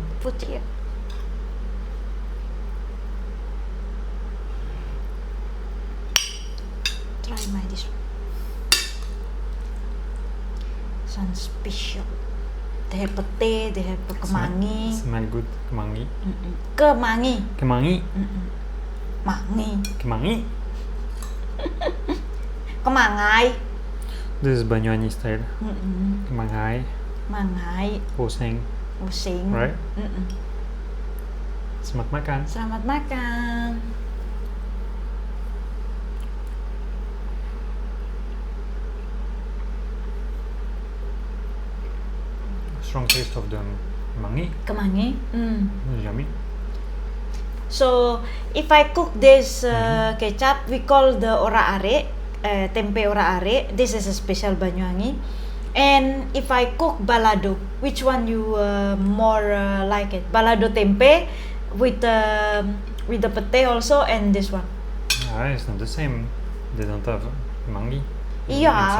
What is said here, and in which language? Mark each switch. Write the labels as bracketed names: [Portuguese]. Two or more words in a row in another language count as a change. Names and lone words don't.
[English] Put here. Try my this one. Some special. They have pete, they have kemangi. Smell good. Kemangi. Kemangi. Kemangi. Mangi. Kemangi. Kemangai. This is Banyuwangi style. Kemangai. Mangai. Oseng. Using. Right? [Indonesian] Selamat makan. Selamat makan. [English] Strong taste of the kemangi. Kemangi. Yummy. So if I cook this kecap, we call the ora are, tempe ora are. This is a special Banyuwangi. And if I cook balado, which one you more like it? Balado tempe with the pete also, and this one. It's not the same. They don't have kemangi. Yeah,